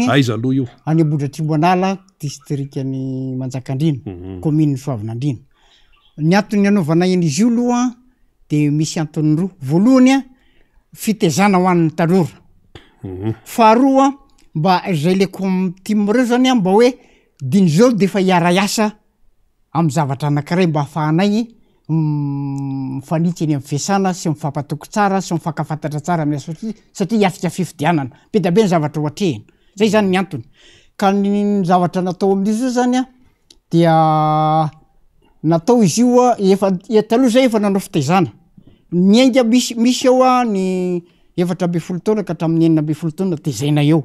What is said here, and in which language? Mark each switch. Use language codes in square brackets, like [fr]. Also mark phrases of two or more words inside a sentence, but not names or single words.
[mg] aiza aloha io any Ambohidratribonala districtny Manjakandrino commune Soavinandrino ny antony anaovana an'izy io aloha de misy antony roa voalohany fitezana ho an'ny tanora faharoa mba zay le comme team reo zany mba hoe diny zao de fa hiara-iasa amin'ny zavatra anankiray mba ahafahanay mifanitsy eny amin'ny fiasana sy mifampatoko tsara sy mifankafantatra tsara amin'ny asa satria hiafika fifidianana be da be ny zavatra ohatrehina zay zany ny antony ka ny zavatra natao amin'izy io zany dia natao izy io efa taloha zay efa nanao fitezana ny ainga misy eo ny 7 taona ka hatramin'ny 9 taona tezaina eo